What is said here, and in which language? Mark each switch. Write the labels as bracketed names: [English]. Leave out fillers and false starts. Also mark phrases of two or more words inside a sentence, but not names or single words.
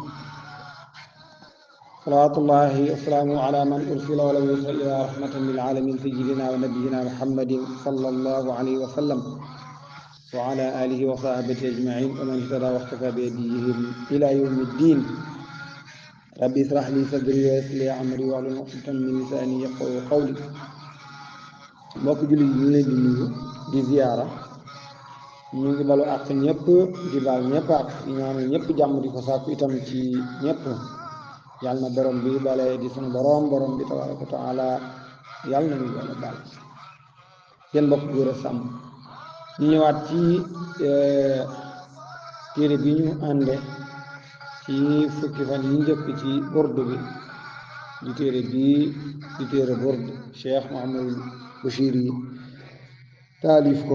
[Arabic] صلاة الله وسلامه على من أرسل ولم يرسل إلى رحمة للعالمين سيدنا ونبينا محمد صلى الله عليه وسلم وعلى آله وصحبه أجمعين ومن اهتدى واختفى بهديهم إلى يوم الدين. ربي اشرح لي صدري ويسر لي أمري واحلل عقدة من لساني يفقهوا قولي. [Wolof] mbokk jullit yi ñu leen di nuyu di ziyaara ñu ngi balu àq ñëpp di baal ñëpp àq di ñaanal ñëpp jàmm di ko sàkku itam ci ñëpp. yàlla na borom bi bale di sunu borom bi [Arabic] تبارك وتعالى [Wolof] yàlla na ñu wala baal seen mbokk góor a sàmm ñu ñëwaat ci téere bi ñu ànde ci fukki fan yi njëkk ci burdu bi di téere bii di téere burd Cheikh Mouhamadul Bachir yi taalif ko.